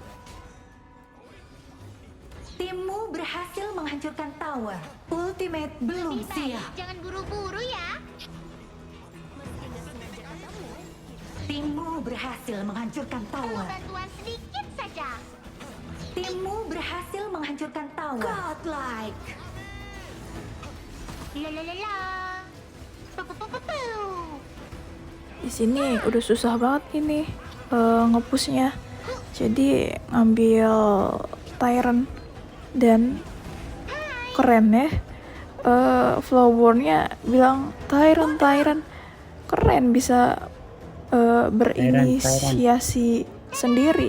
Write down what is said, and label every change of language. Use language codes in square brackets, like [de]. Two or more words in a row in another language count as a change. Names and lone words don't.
[id] Timmu berhasil menghancurkan tower. Ultimate belum Lebih baik siap. jangan buru-buru ya. Timmu berhasil menghancurkan Perlu tower. bantuan sedikit saja. Timmu berhasil menghancurkan tower. Godlike. La la la la. Pu. Di sini udah susah banget ini ngepushnya. Jadi ngambil Tyrant dan keren ya. Flowborn-nya bilang Tyrant keren, bisa berinisiasi sendiri.